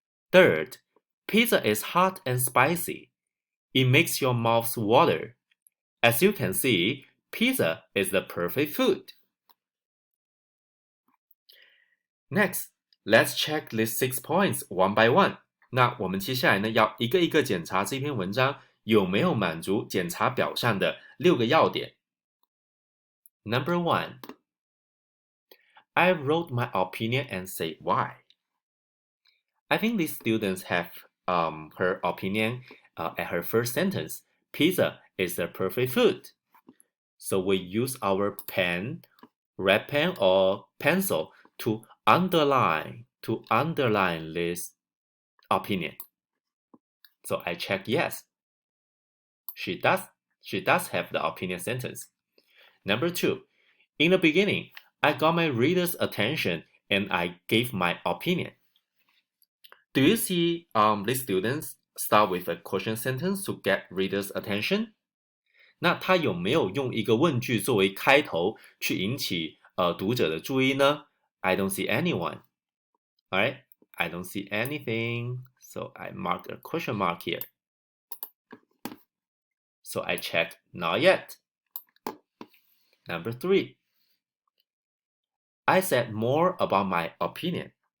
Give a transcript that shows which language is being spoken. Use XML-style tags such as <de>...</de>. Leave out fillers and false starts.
<en>Third, pizza is hot and spicy. It makes your mouth water. As you can see, pizza is the perfect food. Next, let's check these 6 points one by one.</en> <zh>那我们接下来呢，要一个一个检查这篇文章有没有满足检查表上的6个要点。</zh> <en>Number 1, I wrote my opinion and say why. I think these students have her opinion at her first sentence. Pizza is the perfect food. So we use our pen, red pen or pencil to underline this opinion. So I check yes. She does have the opinion sentence. Number 2, in the beginning, I got my reader's attention and I gave my opinion. Do you see these students start with a question sentence to get reader's attention?</en> <zh>那他有没有用一个问句作为开头去引起读者的注意呢？</zh> <en>I don't see anyone. Alright, I don't see anything. So I mark a question mark here. So I check not yet. Number 3, I said more about my opinion.</en>